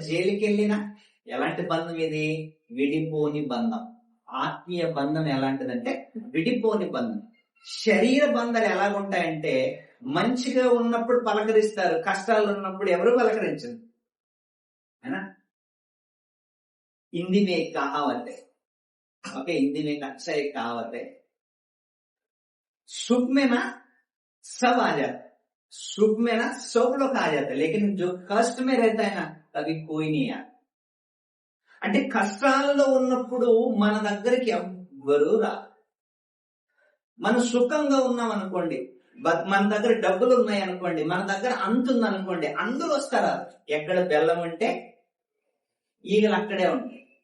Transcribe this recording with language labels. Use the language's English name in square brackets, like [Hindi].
[Telugu] జైలుకి వెళ్ళినా ఎలాంటి బంధం ఇది? విడిపోని బంధం. ఆత్మీయ బంధం ఎలాంటిదంటే విడిపోని బంధం. శరీర బంధాలు ఎలాగుంటాయంటే, మంచిగా ఉన్నప్పుడు పలకరిస్తారు, కష్టాలు ఉన్నప్పుడు ఎవరు పలకరించరు. [Hindi] హిందీ మే కహావత్ है, ओके, हिंदी में एक अच्छा एक कहावत है, सुख में ना सब आ जाता, सुख में ना सब लोग आ जाते, लेकिन जो कष्ट में रहता है ना कभी कोई नहीं आता. [Telugu] అంటే కష్టాలలో ఉన్నప్పుడు మన దగ్గరికి ఎవ్వరూ రా. మనం సుఖంగా ఉన్నాం అనుకోండి, మన దగ్గర డబ్బులు ఉన్నాయి అనుకోండి, మన దగ్గర అంతుంది అనుకోండి, అందరూ వస్తారా? ఎక్కడ బెల్లం ఉంటే ఈగలు అక్కడే ఉంటాయి.